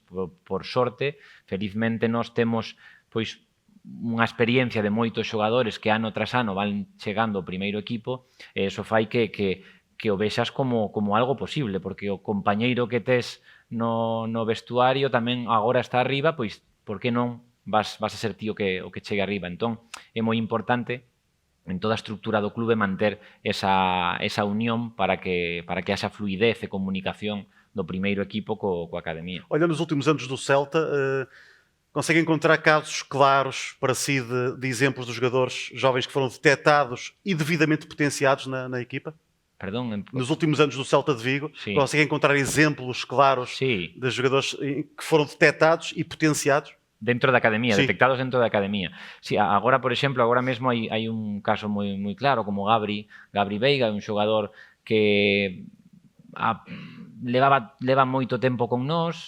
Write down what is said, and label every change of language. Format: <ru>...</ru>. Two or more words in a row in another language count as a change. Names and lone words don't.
<gl>Por sorte, felizmente, nós temos pois unha experiencia de moitos xogadores que ano tras ano van chegando ao primeiro equipo, e iso fai que o vexas como algo posible, porque o compañeiro que tes no vestuario tamén agora está arriba, pois por que non vas a ser ti o que chegue arriba? Entón, é moi importante en toda a estructura do clube manter esa unión para que haxa fluidez e comunicación do primeiro equipo coa academia.</gl> <pt>Olha, nos últimos anos do Celta, consegue encontrar casos claros para si de exemplos de jogadores jovens que foram detectados e devidamente potenciados na equipa?</pt> <gl>Perdón,</gl> <pt>Nos últimos anos do Celta de Vigo, Sim. consegue encontrar exemplos claros</pt> <gl>sí,</gl> <pt>de jogadores que foram detectados e potenciados?</pt> <gl>dentro da academia, Sí. detectados dentro da academia. Sí, agora, por exemplo, agora mesmo hai un caso moi claro, como Gabri Veiga, un xogador que leva moito tempo con nós,</gl>